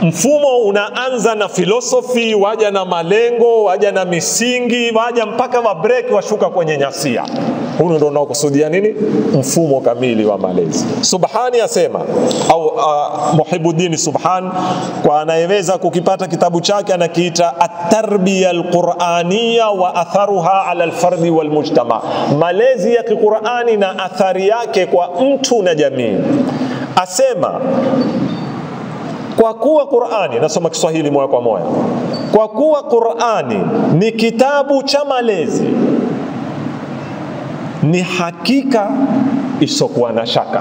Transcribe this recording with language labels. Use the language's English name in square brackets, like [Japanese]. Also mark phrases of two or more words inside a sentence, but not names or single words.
[Swahili] Mfumo unaanza na philosophy, waja na malengo, waja na misingi, waja mpaka wa break washuka kwenye nyasia. Huu ndio unaokusudia nini? Mfumo kamili wa malezi. Subhani asema, au Muhibuddin Subhan, kwa anayeweza kukipata kitabu chake anakiita At-Tarbiya Al-Qur'aniyya wa atharuha ala al-fardi wal mujtama, malezi ya Qur'ani na athari yake kwa mtu na jamii. Asema kwa kuwa Qur'ani, nasoma Kiswahili moja kwa moja, kwa kuwa Qur'ani ni kitabu cha malezi, ni hakika isokuwa na shaka.